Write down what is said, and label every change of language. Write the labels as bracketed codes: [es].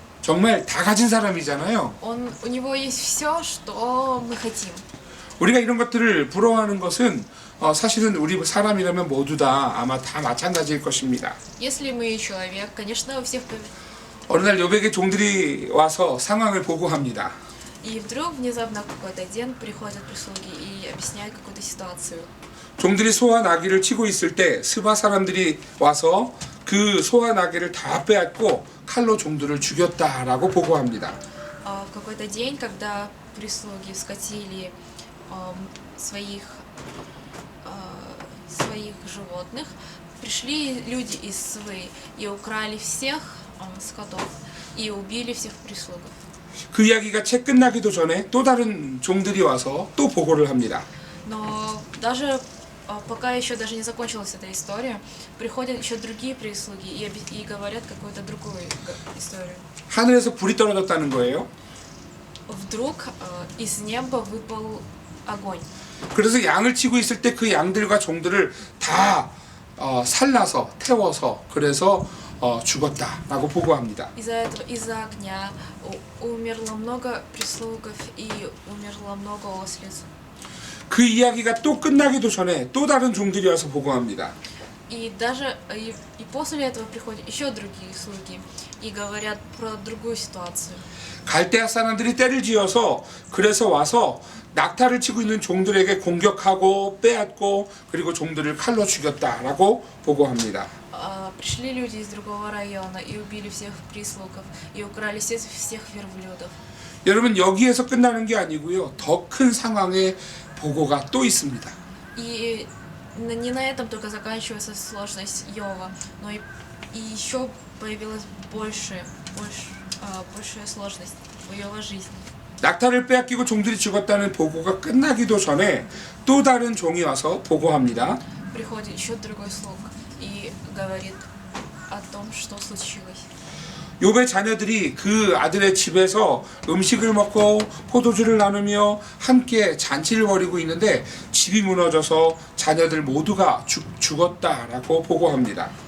[ko] 정말 다 가진 사람이잖아요. [ru] У него есть все, что мы хотим. [ko] 우리가 이런 것들을 부러워하는 것은 사실은 우리 사람이라면 모두 다 아마 다 마찬가지일 것입니다. [ru] Если мы человек, конечно, у всех... [ko] 어느 날 요백의 종들이 와서 상황을 보고합니다. [ru] И вдруг внезапно какой-то день приходят прислуги и объясняют какую-то ситуацию. [ko] 종들이 소와 나귀를 치고 있을 때 스바 사람들이 와서 그 소와 나귀를 다 빼앗고 칼로 종들을 죽였다라고 보고합니다. [ru] В какой-то день, когда прислуги скотили своих животных, пришли люди из Свы и украли всех скотов и убили всех прислугов. [ko] 그 이야기가 채 끝나기도 전에 또 다른 종들이 와서 또 보고를 합니다. [ru] Но даже пока еще даже не закончилась эта история, приходят еще другие прислуги и говорят какую-то другую историю. [ko] 하늘에서 불이 떨어졌다는 거예요. [ru] Вдруг из неба выпал огонь. [ko] 그래서 양을 치고 있을 때 그 양들과 종들을 다 살라서 태워서 그래서 죽었다라고 보고합니다. [ru] Из-за огня умерло много прислугов и умерло много ослиц. [ko] 그 이야기가 또 끝나기도 전에 또 다른 종들이 와서 보고합니다. [ru] И после этого приходят еще другие слуги и говорят про другую ситуацию. [ko] 갈대아 사람들이 때를 지어서 그래서 와서 낙타를 치고 있는 종들에게 공격하고 빼앗고 그리고 종들을 칼로 죽였다라고 보고합니다. [ru] Пришли люди из другого района и убили всех прислугов и украли всех верблюдов. [ko] 여러분 여기에서 끝나는 게 아니고요. 더 큰 상황의 보고가 또 있습니다. [ru] И не на этом только заканчивается сложность Иова, но и еще появилась большая сложность в Иова жизни. [ko] 낙타를 빼앗기고 종들이 죽었다는 보고가 끝나기도 전에 또 다른 종이 와서 보고합니다. [ru] Приходит еще другой слуг и говорит о том, что случилось. [ko] 욥의 자녀들이 그 아들의 집에서 음식을 먹고 포도주를 나누며 함께 잔치를 벌이고 있는데 집이 무너져서 자녀들 모두가 죽었다라고 보고합니다.